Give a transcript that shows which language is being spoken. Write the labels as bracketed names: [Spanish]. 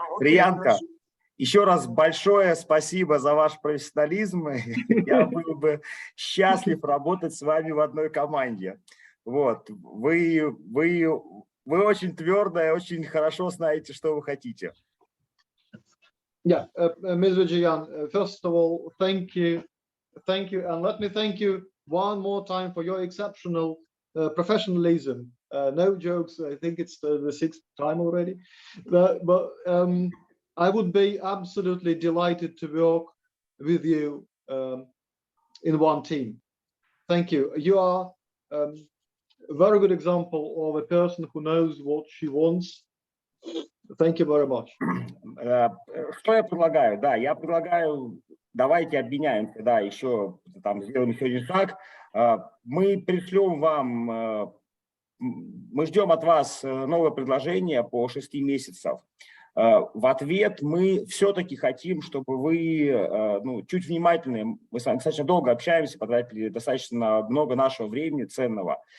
[Russian] Приянка, еще раз большое спасибо за ваш профессионализм. Я был бы счастлив работать с вами в одной команде. Вот. Вы очень твердо и очень хорошо знаете, что вы хотите. [English] Yeah, Ms. Vijayan, first of all, thank you, and let me thank you one more time for your exceptional professionalism. No jokes, I think it's the 6th time already, but I would be absolutely delighted to work with you in one team. Thank you. You are a very good example of a person who knows what she wants. Thank you very much. [Russian] Что я предлагаю? Да, я предлагаю, давайте обменяемся, да, еще там сделаем еще один шаг. Мы пришлем вам, мы ждем от вас новое предложение по 6 месяцев. В ответ мы все-таки хотим, чтобы вы чуть внимательнее, мы с вами достаточно долго общаемся, потратили достаточно много нашего времени ценного.